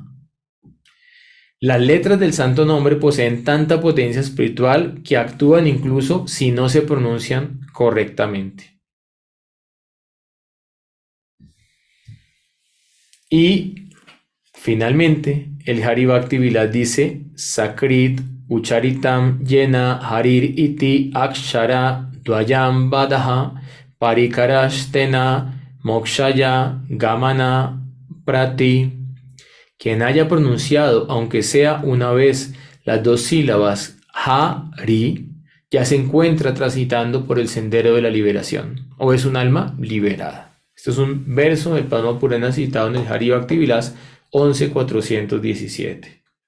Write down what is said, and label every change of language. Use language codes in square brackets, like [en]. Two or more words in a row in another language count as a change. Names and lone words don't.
[es] Las letras del santo nombre poseen tanta potencia espiritual que actúan incluso si no se pronuncian correctamente. Y finalmente, el Hari Bhakti Vilas dice [sa] Sakrit Ucharitam Yena Harir Iti Akshara Dvayam Vadaha Parikarashtena Mokshaya Gamana Prati. [es] Quien haya pronunciado, aunque sea una vez, las dos sílabas Hari, ya se encuentra transitando por el sendero de la liberación, o es un alma liberada. Esto es un verso del Padma Purana citado en el Hari Bhakti Vilas 11.417.